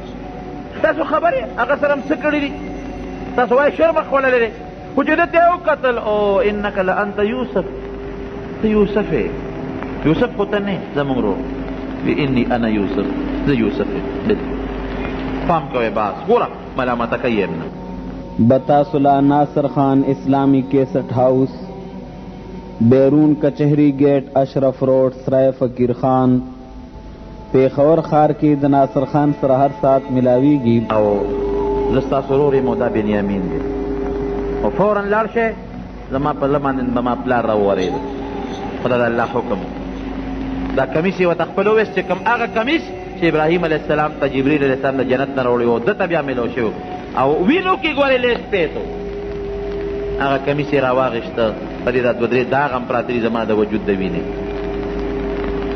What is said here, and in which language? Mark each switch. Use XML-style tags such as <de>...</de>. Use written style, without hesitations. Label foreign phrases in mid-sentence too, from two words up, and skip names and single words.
<ps>تاسو خبر یې هغه سره هم څه کړي دي؟ تاسو وایي شرمخ خوړلی دی، خو چې ده ته یې وکتل او</ps> <ar>انک لانت یوسف،</ar> <ps>ته یوسف یې، یوسف خو ته نه زمونږ ورور،</ps> <ar>انی انا یوسف،</ar> <ps>زه یوسف یم. پام کوئ باز ګوره ملامته کوي یې نه. بتاسلا ناصر خان اسلامی کیسٹ ہاؤس، بیرون کچہری گیٹ، اشرف روڈ، سرائے فقیر خان، پیښور ښار کې د ناصر خان سره هر ساعت ملاویږي. او زه ستاسو ورور یم او دا بنیامین دی، او فورا لاړ شئ، زما په زړه باندې زما پلار راوورېده، خو دا د الله حکم. دا کمیس یې ورته خپل وویست چې کوم هغه کمیس چې ابراهیم</ps> <ar>علیه السلام</ar> <ps>ته جبریل</ps> <ar>علیه السلام</ar> <ps>د جنت نه راوړی و، ده ته بیا میلاو شوی او وینو کې ګورې لیس پیسو، هغه کمیس یې راواغېسته، په دې دا 2-3 داغ هم پراته دي زما د وجود د وینې.</ps>